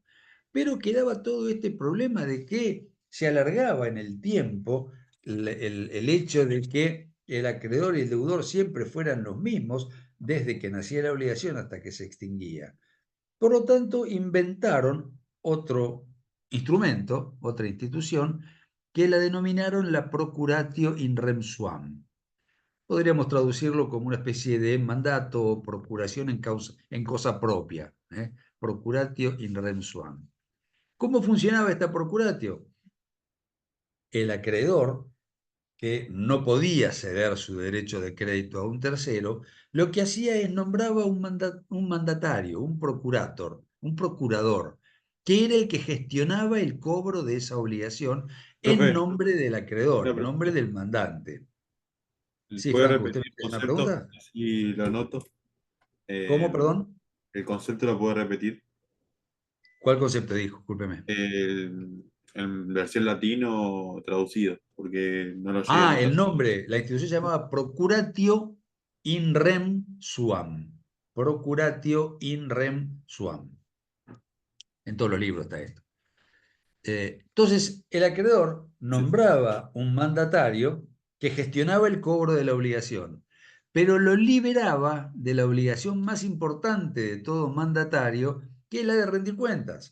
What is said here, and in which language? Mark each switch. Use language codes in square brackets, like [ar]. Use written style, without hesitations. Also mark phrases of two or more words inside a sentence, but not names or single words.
[es] Pero quedaba todo este problema de que se alargaba en el tiempo el hecho de que el acreedor y el deudor siempre fueran los mismos desde que nacía la obligación hasta que se extinguía. Por lo tanto, inventaron otro instrumento, otra institución, que la denominaron la [la] procuratio in rem suam. [es] Podríamos traducirlo como una especie de mandato o procuración en cosa propia, [la] procuratio in rem suam. [es] ¿Cómo funcionaba esta procuratio? El acreedor, que no podía ceder su derecho de crédito a un tercero, lo que hacía es nombraba un mandatario, un procurator, un procurador, que era el que gestionaba el cobro de esa obligación en Profe, nombre del acreedor, una en nombre pregunta. del mandante. Sí, ¿Puede Franco, ¿usted repetir me el tiene una concepto? pregunta? Así lo anoto. ¿Cómo, Eh, perdón? el concepto lo puede repetir. ¿Cuál concepto dijo? Discúlpeme. En versión latino traducido, porque no lo llegué a Ah, el anotar. nombre. La institución se llamaba [la] Procuratio in rem suam. Procuratio in rem suam. [es] En todos los libros está esto. Entonces, el acreedor Sí. nombraba un mandatario que gestionaba el cobro de la obligación, pero lo liberaba de la obligación más importante de todo mandatario, que es la de rendir cuentas.